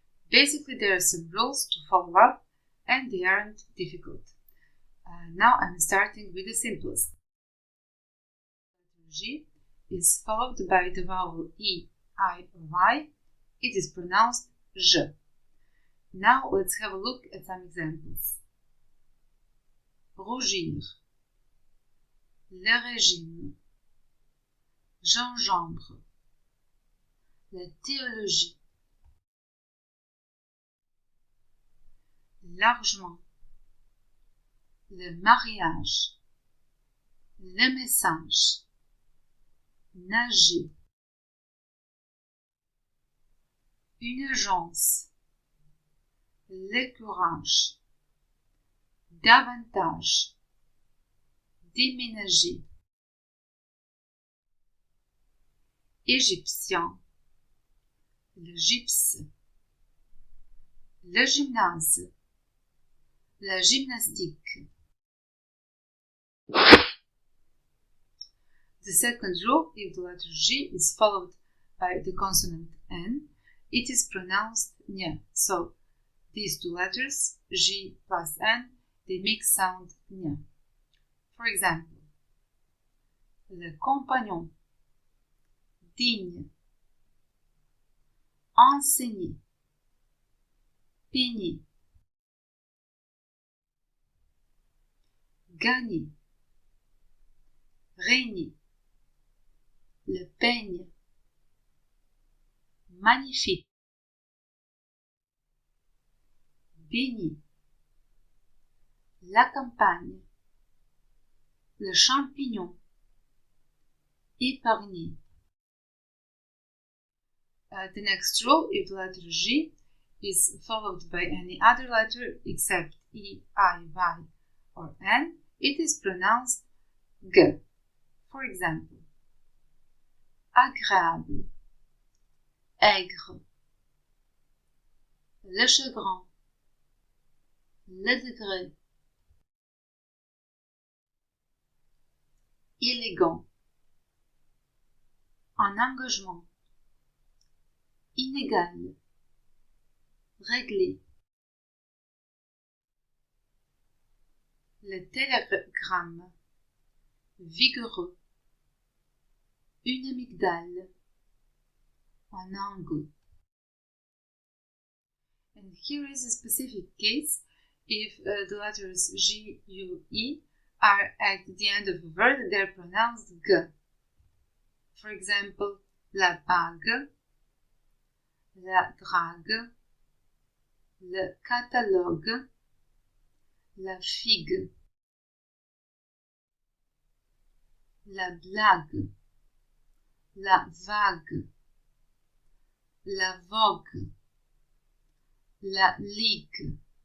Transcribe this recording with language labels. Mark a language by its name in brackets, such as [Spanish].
[English] Basically there are some rules to follow up and they aren't difficult. Now I'm starting with the simplest. The letter G is followed by the vowel E, I or Y. It is pronounced J. Now let's have a look at some examples. [French] Rougir, le régime, gingembre, la théologie, largement, le mariage, le message, nager, une urgence, le courage, davantage, déménager, égyptien, le gypse, le gymnase, la gymnastique. [English] The second rule, if the letter G is followed by the consonant N, it is pronounced ñ. So these two letters, G plus N, they make sound ñ. For example, [French] le compagnon, digne, enseigner, peigner, gagner, régner, le peigne, magnifique, béni, la campagne, le champignon, épargner. [English] The next rule, if the letter G is followed by any other letter except E, I, Y, or N, it is pronounced G. For example, [French] agréable, aigre, le chagrin, le degré, élégant, un engagement, inégal, réglé, le télégramme, vigoureux, une amygdale, un angle. [English] And here is a specific case if the letters G, U, E are at the end of a word, they are pronounced G. For example, [French] la bague, la drague, le catalogue, la figue, la blague, la vague, la vogue, la ligue.